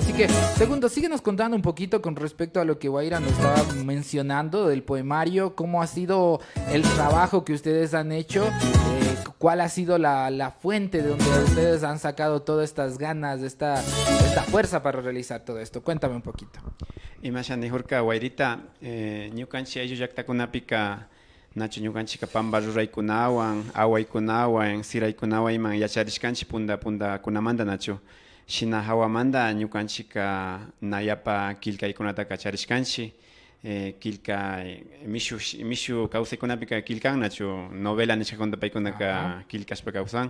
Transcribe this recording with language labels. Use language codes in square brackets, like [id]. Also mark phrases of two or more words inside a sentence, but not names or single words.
[es] Así que, Segundo, síguenos contando un poquito con respecto a lo que Guaira nos estaba mencionando del poemario, cómo ha sido el trabajo que ustedes han hecho, cuál ha sido la fuente de donde ustedes han sacado todas estas ganas, esta fuerza para realizar todo esto. Cuéntame un poquito. [qu] Imashani hurka Guairita, ñukanchik ayllullaktakunapika nachu ñukanchika pamba ruraykunawan, awaykunawan, siraykunawan yacharishkanchik punda kunamanta nachu. Shina hawamanta ñukanchika nayapa kilkaykunata kacharishkanchik, kilka mishu kawsaykunapika kilkan nachu novela nishkakunta paykunaka kilkashpa kawsan.